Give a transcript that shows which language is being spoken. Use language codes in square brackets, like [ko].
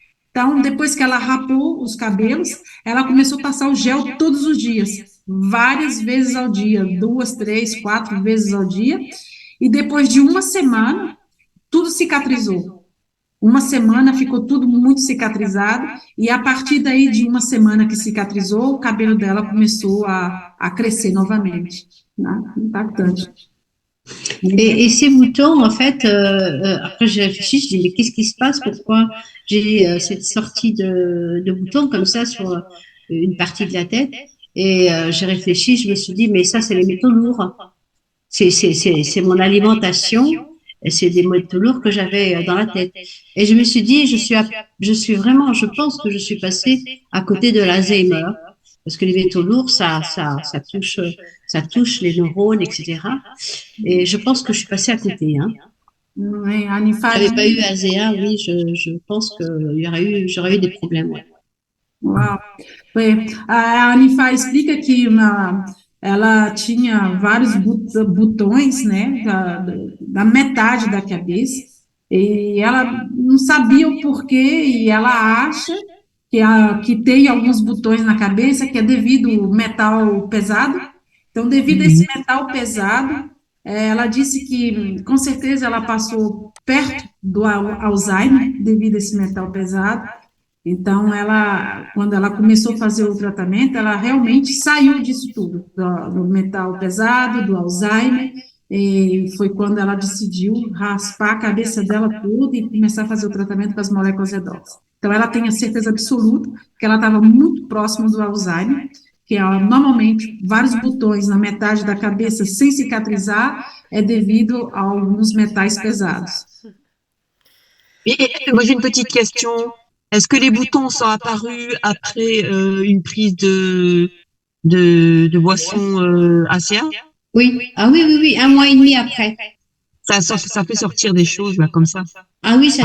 [pt] Então, depois que ela rapou os cabelos, ela começou a passar o gel todos os dias, várias vezes ao dia, 2, 3, 4 vezes ao dia, e depois de uma semana, tudo cicatrizou. Uma semana ficou tudo muito cicatrizado, e a partir daí de uma semana que cicatrizou, o cabelo dela começou a crescer novamente. Né? Impactante. [fr] Et ces boutons, en fait, après j'ai réfléchi, je dis mais qu'est-ce qui se passe? Pourquoi j'ai cette sortie de boutons comme ça sur une partie de la tête? Et j'ai réfléchi, je me suis dit mais ça c'est les métaux lourds, c'est mon alimentation. C'est des métaux lourds que j'avais dans la tête. Et je me suis dit, je pense que je suis passée à côté de l'Alzheimer. Parce que les métaux lourds, ça touche les neurones, etc. Et je pense que je suis passée à côté, hein. Oui, a Nifa J'avais dit, pas eu ASEA, oui, je pense que j'aurais eu des problèmes, ouais. uau. [pt] Foi, a Anifa explica que ela tinha vários botões, né, da metade da cabeça, e ela não sabia o porquê, e ela acha que tem alguns botões na cabeça, que é devido ao metal pesado. Então, devido a esse metal pesado, ela disse que, com certeza, ela passou perto do Alzheimer, devido a esse metal pesado. Então, quando ela começou a fazer o tratamento, ela realmente saiu disso tudo, do metal pesado, do Alzheimer, e foi quando ela decidiu raspar a cabeça dela toda e começar a fazer o tratamento com as moléculas redosas. Então, ela tem a certeza absoluta que ela estava muito próxima do Alzheimer, que normalmente vários botões na metade da cabeça sem cicatrizar é devido a alguns metais pesados. [fr] Moi, j'ai une petite question. Est-ce que les boutons sont apparus après une prise de boisson ACA? Oui, ah oui, oui, oui, 1 mois et demi après. Ça fait sortir des choses là comme ça. Ah oui, ça